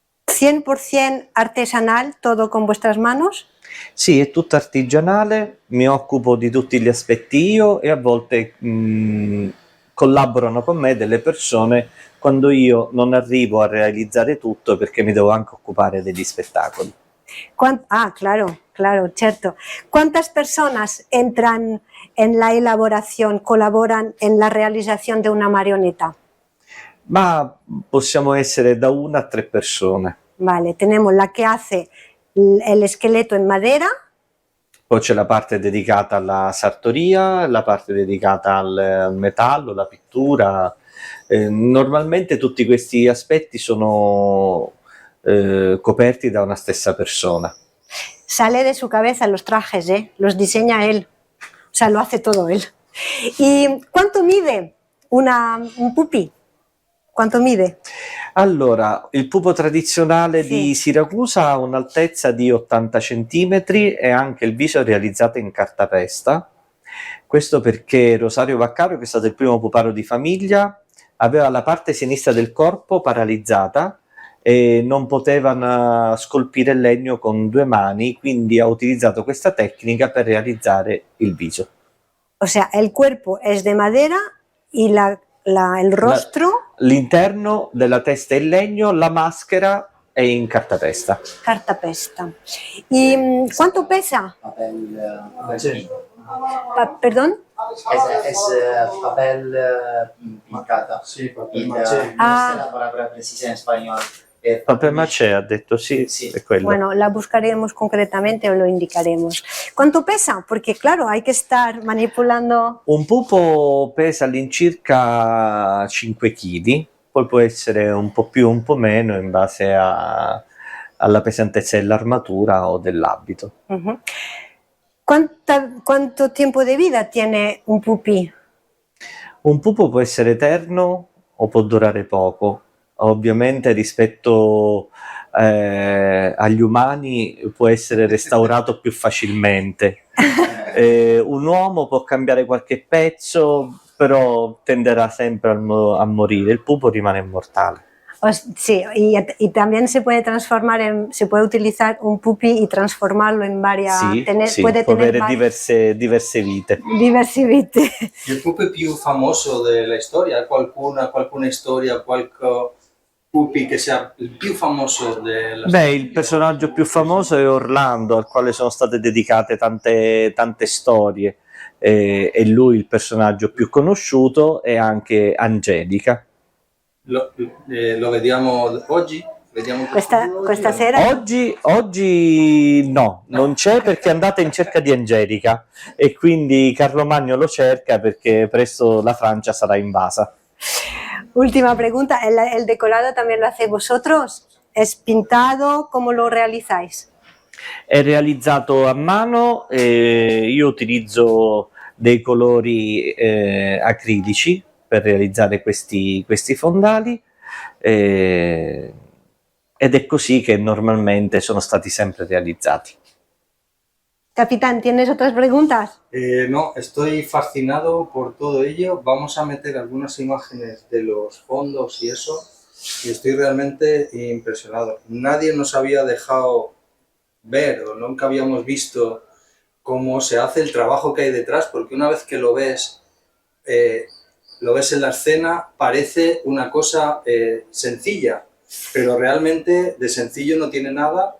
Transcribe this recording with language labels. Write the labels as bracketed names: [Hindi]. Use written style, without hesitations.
[Spanish] 100% artesanal, todo con vuestras manos? [Italian] Sì, è tutto artigianale, mi occupo di tutti gli aspetti io e a volte collaborano con me delle persone quando io non arrivo a realizzare tutto perché mi devo anche occupare degli spettacoli. [Spanish] Claro, certo. ¿Cuántas personas entran en la elaboración, colaboran en la realización de una marioneta? [Italian] Ma possiamo essere da 1 a 3 persone. [Spanish] Vale, tenemos la que hace el esqueleto en madera. [Italian] Poi c'è la parte dedicata alla sartoria, la parte dedicata al metallo, la pittura. Normalmente tutti questi aspetti sono coperti da una stessa persona. [Spanish] Sale de su cabeza los trajes, los diseña él, o sea, lo hace todo él. ¿Y cuánto mide un pupi? ¿Cuánto mide? [Italian] Allora, il pupo tradizionale di Siracusa ha un'altezza di 80 centimetri e anche il viso è realizzato in cartapesta. Questo perché Rosario Vaccaro, che è stato il primo puparo di famiglia, aveva la parte sinistra del corpo paralizzata e non potevano scolpire il legno con 2 mani, quindi ha utilizzato questa tecnica per realizzare il viso. [Spanish] O sea, el cuerpo es de madera y el rostro, [Italian] L'interno della testa è in legno, la maschera è in cartapesta. [Spanish] cartapesta. ¿Y cuánto pesa? Papel Perdón. es papel picada. Sí, papel Y maché. no sé la palabra precisa en español. [Italian] Papel maché, ha detto, sì, Sì. è quello. [Spanish] Bueno, la buscaremos concretamente o lo indicaremos. ¿Cuánto pesa? Porque claro, hay que estar manipulando. [Italian] Un pupo pesa all'incirca 5 kg, poi può essere un po' più o un po' meno in base alla pesantezza dell'armatura o dell'abito. Ujú. [Spanish] ¿Cuánto tiempo de vida tiene un pupí? [Italian] Un pupo può essere eterno o può durare poco. Ovviamente rispetto agli umani può essere restaurato più facilmente. Un uomo può cambiare qualche pezzo, però tenderà sempre a morire. Il pupo rimane immortale. [Spanish] Sí, y también se puede transformar se puede utilizar un pupí y transformarlo en varias, [Italian] Sì, sì, [Spanish] puede [Italian] può [Spanish] tener [Italian] avere diverse vite. diverse vite. Il pupi più famoso della storia? Qualcuna storia, qualche pupi che sia il più famoso della storia? Beh, il personaggio più famoso è Orlando, al quale sono state dedicate tante storie. È lui il personaggio più conosciuto, e anche Angelica. Lo vediamo oggi? Vediamo Questa sera Oggi no, non c'è, perché è andata in cerca di Angelica e quindi Carlo Magno lo cerca perché presto la Francia sarà invasa. [Spanish] Última pregunta, ¿el decorado también lo hacéis vosotros? ¿Es pintado? ¿Cómo lo realizáis? È realizzato a mano, io utilizzo dei colori acrilici per realizzare questi fondali, ed è così che normalmente sono stati sempre realizzati. Capitán, ¿tienes otras preguntas? No, estoy fascinado por todo ello. Vamos a meter algunas imágenes de los fondos y eso, y estoy realmente impresionado. Nadie nos había dejado ver, o nunca habíamos visto cómo se hace el trabajo que hay detrás, porque una vez que lo ves en la escena, parece una cosa sencilla, pero realmente de sencillo no tiene nada.